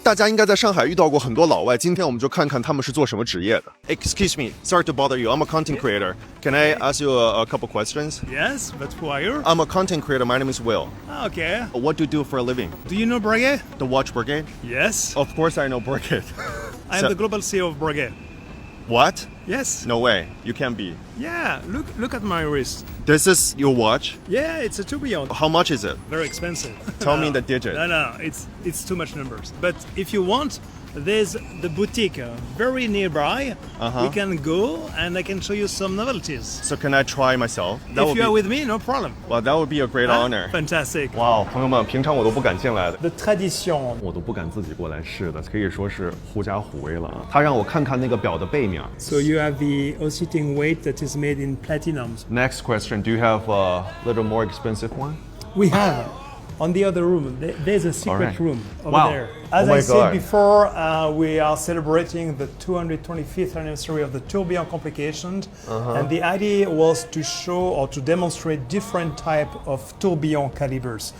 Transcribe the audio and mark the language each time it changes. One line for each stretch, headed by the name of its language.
Chinese: 大家应该在上海遇到过很多老外，今天我们就看看他们是做什么职业的。
English: Excuse me, sorry to bother you. I'm a content creator. Can I ask you a couple questions? Yes, but who are you? I'm a content creator. My name is Will. Okay. What do you do for a living? Do you know Breguet? The Watch Brigade? Yes. Of course I know Brigade. I am the global CEO of Breguet. What? Yes. No way. You can't be. Yeah, look at my wrist. This is your watch? Yeah, it's a tourbillon. How much is it? Very expensive. Tell me the digit. No, it's too much numbers. But if you want, there's the boutique very nearby. We can go and I can show you some novelties. So can I try myself? If you are with me, no problem. Well, that would be a great honor. Fantastic.
Chinese: 哇，朋友们，平常我都不敢进来的。
English: The tradition.
Chinese: 我都不敢自己过来试的，可以说是狐假虎威了啊！他让我看看那个表的背面。
English: So you have the oscillating weight that is made in platinum. Next question, do you have a little more expensive one? We have. On the other room, there's a secret room over there. As Oh my I said God. before, we are celebrating the 225th anniversary of the tourbillon complication, and the idea was to show or to demonstrate different type of tourbillon calibers.